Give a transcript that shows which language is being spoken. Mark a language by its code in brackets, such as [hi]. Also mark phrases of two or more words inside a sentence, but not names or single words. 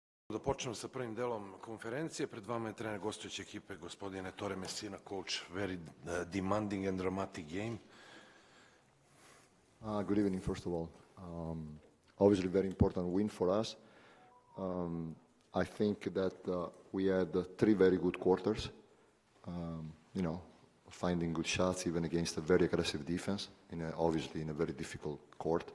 [sr] Da počnemo sa prvim delom konferencije. Pred vama je trener gostujuće ekipe, gospodin Ettore Messina, coach. [en] Very demanding and dramatic game. Good evening, first of all. Obviously, very important win for us. I think that we had 3 very good quarters. Finding good shots even against a very aggressive defense, obviously in a very difficult court.